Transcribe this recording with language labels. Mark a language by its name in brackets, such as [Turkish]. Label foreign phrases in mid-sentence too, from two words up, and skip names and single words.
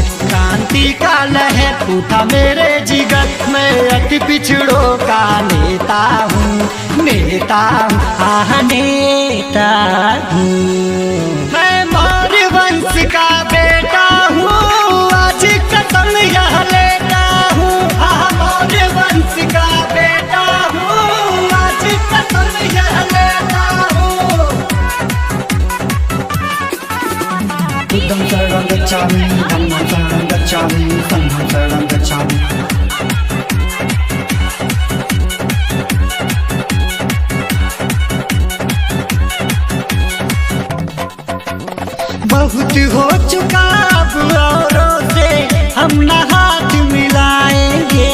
[Hindi] क्रांति का लहर उठा मेरे जिगर, मैं अति पिछड़ों का नेता हूँ, नेता हूँ, हाँ नेता हूँ। मैं मौर्य वंश का बेटा हूँ, आज कसम यह लेता हूँ, हाँ मौर्य वंश का बेटा हूँ, आज कसम यह लेता हूँ। [Pali] बुद्धं शरणं गच्छामि, धम्मं शरणं गच्छामि, संघं शरणं गच्छामि। [Hindi] बहुत हो चुका अब औरों से हम न हाथ मिलाएंगे,